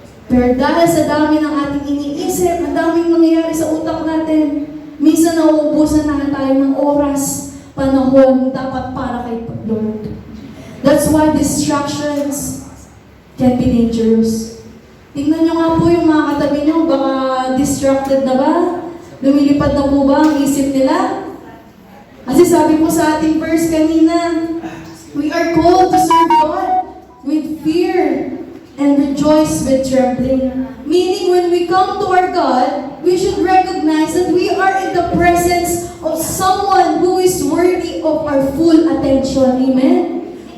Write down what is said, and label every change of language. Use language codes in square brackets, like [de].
[tl] Pero dahil sa dami ng ating iniisip, ang daming nangyayari sa utak natin, minsan nauubusan na tayo ng oras, panahon, dapat para kay Lord. [en] That's why distractions can be dangerous. [tl] Tingnan nyo nga po yung mga katabi nyo, baka distracted na ba? Lumilipad na po ba ang isip nila? Kasi sabi po sa ating verse kanina, [en] we are called to serve God with fear and rejoice with trembling. Meaning, when we come to our God, we should recognize that we are in the presence of someone who is worthy of our full attention. Amen?